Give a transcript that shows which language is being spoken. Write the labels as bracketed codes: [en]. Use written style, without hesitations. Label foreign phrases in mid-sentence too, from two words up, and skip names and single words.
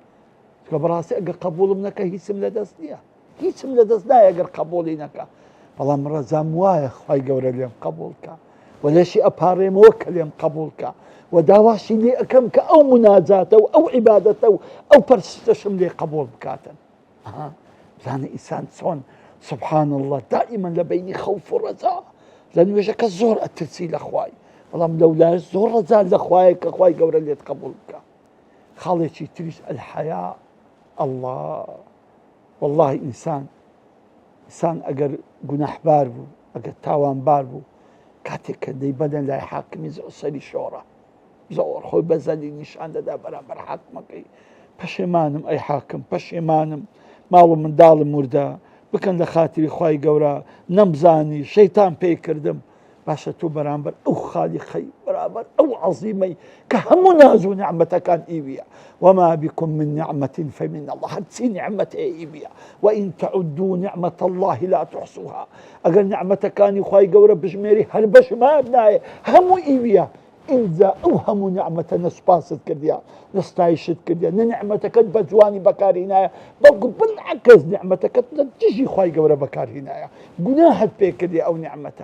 [ckb] چکە بەڕاستی ئەگەر قبوڵم نەکە هیچم لەدەست نییە، هیچم لەدەست نایە ئەگەر قبوڵی نەکە. بەڵام ڕەزام وایە خوای گەورە لێم قبولکە و لێشی ئەپارێمەوە کە لێم قبولکە و داواشی لێ ئەەکەم کە ئەو مناجاتە و ئەو عیبادەتە و ئەو پەرستشم لێ قبول بکاتن. بزانە ئینسان چۆن [ar] سبحان الله [ckb] دائما لە بینی خەوف و ڕەجا لە نوێژەکە زۆر ئەترسی لە خوای، بەڵام لەولایە زۆر ڕەجا لە خوایە کە خوای گەورە لێت قبول بکە. خاڵێکی تریش الحەیا. [ar] الله والله [ckb] ئینسان ئەگەر گوناحبار بوو، ئەگەر تاوانبار بوو، کاتێک کە دەیبەدەن لای حاکمی سەری شۆڕە زۆر خۆی بەزەلی نیشان دەدا بەرامبەر حاکمەکەی، پەشێمانم ئەی حاکم، پەشێمانم ماڵ و منداڵم وردە، بکەن لە خاتری خوای گەورە، نەمزانی شەیتان پێی کردم. باشە تۆ بەرامبەر ئەو خالیقەی، بەرامبەر ئەو عەزیمەی کە هەموو ناز و نیعمەتەکان ئیویە، [ar] وما بكم من نعمة فمن الله، [ckb] هەرچی نیعمەت ئیویە، [ar] وإن تعدوا نعمة الله لا تحصوها. [ckb] ئەگەر نیعمەتەکانی خوای گەورە بژمێری هەر بەشمان نایە، هەموو ئیویە. ئینجا ئەو هەموو نیعمەتە نەسوپاست کردیا، نەستایشت کردیا، نە نیعمەتەکەت بە جوانی بەکارهێنایە، بەڵکو بالعەکس نیعمەتەکەت لە دژی خوای گەورە بەکارهێنایە، گوناهت پێ کردی ئەو نیعمەتە.